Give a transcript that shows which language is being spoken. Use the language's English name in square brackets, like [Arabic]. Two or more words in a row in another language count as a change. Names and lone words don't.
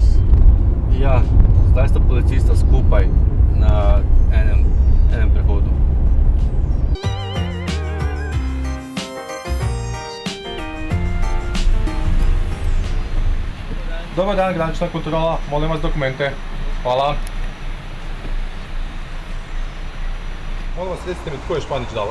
[Slovenian] Ja, zaista policista skupaj na enem prehodu. [Croatian] Dobar dan, granična kontrola, molim vas dokumente. Hvala. Molim vas, recite mi tko je Španić Davor?